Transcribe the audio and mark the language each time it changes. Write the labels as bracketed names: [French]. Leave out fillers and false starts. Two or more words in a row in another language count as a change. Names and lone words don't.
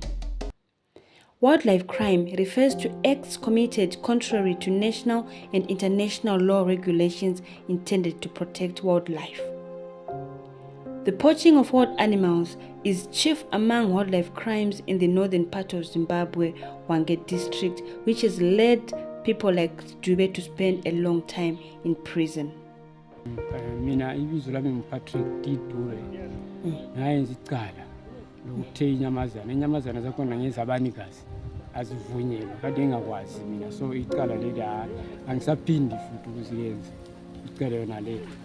[English] Wildlife crime refers to acts committed contrary to national and international law regulations intended to protect wildlife. The poaching of wild animals is chief among wildlife crimes in the northern part of Zimbabwe, Hwange district, which has led people like Dube to spend a long time in prison. [North Ndebele] Mina ibizo lami Patrick Dube. Nayenza icala lokuthe inyamazana zakhona ngezabanikazi azivunyelwa kade engakwazi mina, so icala leli angisaphindi futhi ukuziyenza icala yona le.